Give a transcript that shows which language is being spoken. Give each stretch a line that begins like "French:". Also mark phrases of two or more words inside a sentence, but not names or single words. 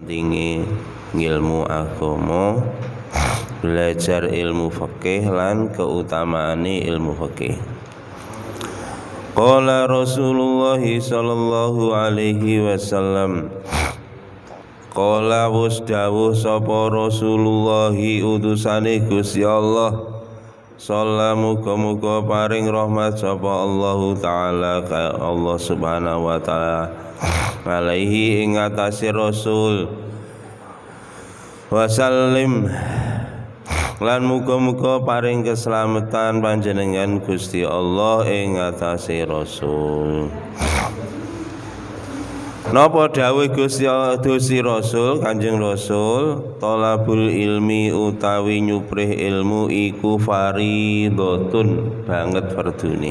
Javanese: dingi ngilmu agama, belajar ilmu fikih lan keutamaane ilmu fikih.
Arabic: قال رسول الله صلى الله عليه وسلم,
Javanese: qala wus dawuh sapa Rasulullah utusane Gusti Allah, sallallahu muga-muga paring rahmat sapa
Arabic: الله تعالى
Javanese: ka
Arabic: الله سبحانه و تعالى
Javanese: alaihi ing atase Rasul, wasallim lan muga-muga paring keselamatan panjenengan Gusti Allah ing atase Rasul. Napa dawuh Gusti Rasul, Kanjeng Rasul,
Arabic: طلب العلم
Javanese: utawi nyuprih ilmu iku fardhotun banget fardune.